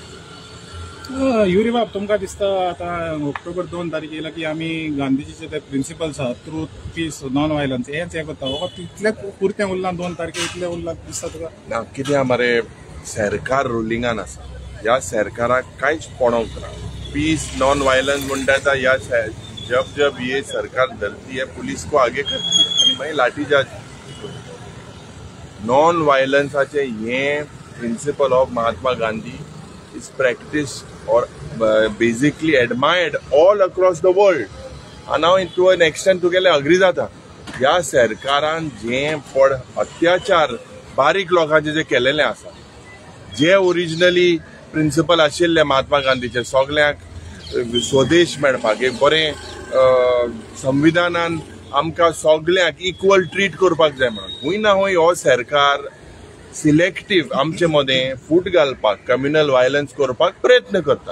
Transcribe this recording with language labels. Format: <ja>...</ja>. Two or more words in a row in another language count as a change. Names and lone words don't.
<kok>युरी बाब, तुमकां दिसता आतां ऑक्टोबर 2 तारीख येयला की आमी गांधीजीचे ते प्रिंसिपल्स आहा,</kok> <en>truth, peace, non violence,</en> <kok>हेंच हें करता, हो तितलें पुरतें उरलां 2 तारखेर इतलें उरलां दिसता तुका? ना, कित्याक मरे सरकार रुलिंगान आसा, ह्या सरकाराक कांयच पणोवंक ना।</kok> <en>peace non violence</en> <kok>म्हणटा येता, ह्या</kok> <hi>जब ये सरकार धरती है पुलिस को आगे करती है</hi> <kok>आनी मागीर लाठीचार्ज। नॉन वायलन्साचे हे</kok> <en>principle of Mahatma Gandhi is practiced or basically admired all across the world, and now to an extent</en> <kok>तुगेले अग्री जाता। ह्या सरकारान जे पड अत्याचार बारीक लोकांचे जे केलेले आसा, जे ओरिजिनली प्रिंसिपल आशिल्ले महात्मा गांधीचे, सगळ्यांक स्वदेश मेळपाक, एक बरें संविधानान आमकां सगळ्यांक इक्वल ट्रीट करपाक जाय म्हणून, हूंय ना हूंय हो सरकार सिलेक्टिव्ह आमचे मदें फूट घालपाक,</kok> <en>communal violence</en> <kok>करपाक प्रयत्न करता।</kok>